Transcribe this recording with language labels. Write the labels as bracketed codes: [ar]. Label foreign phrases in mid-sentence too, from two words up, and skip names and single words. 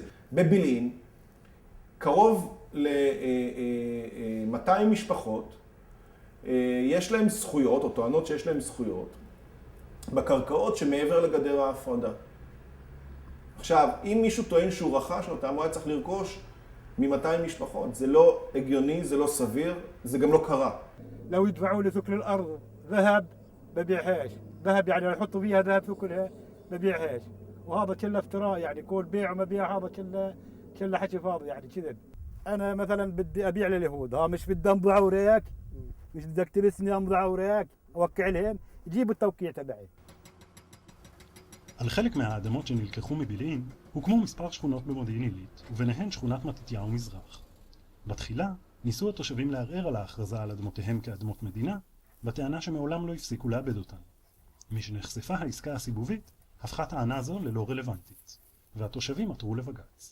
[he] בבילעין, קרוב ל-200 משפחות, יש להם זכויות, או טוענות שיש להם זכויות, בקרקעות שמעבר לגדר ההפרדה. עכשיו, אם מישהו טוען שהוא רכש אותם, הוא היה צריך לרכוש מ-200 משפחות. זה לא הגיוני, זה לא סביר, זה גם לא קרה. [ar] لو يدفعوا لي ثكل الأرض ذهب ببيعهاش، ذهب يعني يحطوا فيها ذهب ثكلها ببيعهاش، وهذا كله افتراء، يعني كل بيع وما بيع هذا كله حكي فاضي يعني كذب. أنا مثلا بدي أبيع لليهود، مش بدي أمضي أوراق، مش بدك تلسني أمضي أوراق أوقع لهم، يجيبوا التوقيع تبعي. [he] על חלק מהאדמות שנלקחו מבילעין הוקמו מספר שכונות במודיעין עילית, וביניהן שכונת מתתיהו מזרח. בתחילה ניסו התושבים לערער על ההכרזה על אדמותיהם כאדמות מדינה, בטענה שמעולם לא הפסיקו לאבד אותן. משנחשפה העסקה הסיבובית, הפכה טענה זו ללא רלוונטית, והתושבים עתרו לבג"ץ.